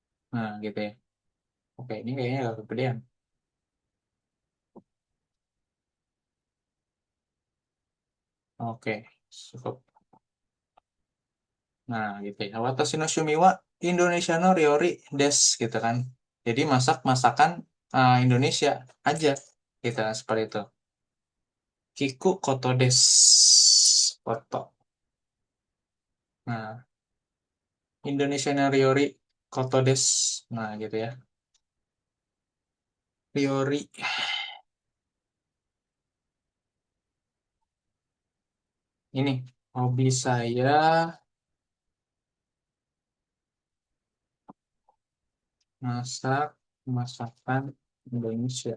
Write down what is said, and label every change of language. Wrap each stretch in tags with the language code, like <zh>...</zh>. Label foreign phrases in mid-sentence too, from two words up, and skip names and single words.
<id>Nah, gitu ya. Oke, ini kayaknya agak kegedean. Oke, cukup. Nah, gitu ya.</id> <ja>私の趣味はインドネシアの料理です,</ja> <id>gitu kan. Jadi masak masakan Indonesia aja, gitu kan, seperti itu.</id> <ja>聞くことです. Koto. Nah, インドネシアの料理ことです.</ja> <id>Nah, gitu ya. Ryori. Ini hobi saya masak masakan Indonesia.</id>